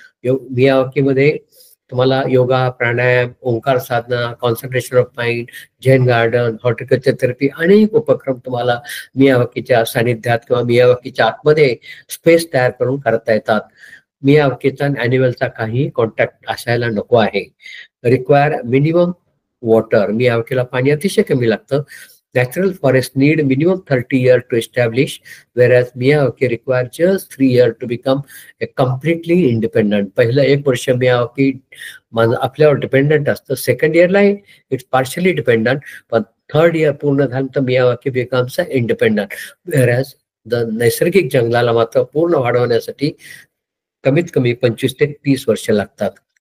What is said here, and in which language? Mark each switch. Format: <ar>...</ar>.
<mr>मियावाकीमध्ये तुम्हाला योगा, प्राणायाम, ओंकार साधना, concentration of mind, Zen garden, horticulture therapy अनेक उपक्रम तुम्हाला मियावाकीच्या सानिध्यात किंवा मियावाकीच्या आतमध्ये स्पेस तयार करून करता येतात. मियावाकीचा ॲनिमलचा काही कॉन्टॅक्ट असायला नको आहे.</mr> <en>Require minimum water.</en> <mr>मियावाकीला पाणी अतिशय कमी लागतं.</mr> <en>Natural forests need minimum 30 years to establish, whereas Miyawaki require just 3 years to become a completely independent.</en> <mr>पहिलं 1 वर्ष मियावाकी आपल्यावर डिपेंडंट असतं.</mr> <en>second इयरला it's partially dependent, पण third year</en> <mr>पूर्ण झालं तर</mr> <en>Miyawaki becomes independent.</en> <mr>व्हेरॅज द नैसर्गिक जंगलाला मात्र पूर्ण वाढवण्यासाठी कमीत कमी 25 ते 30 वर्ष लागतात.</mr>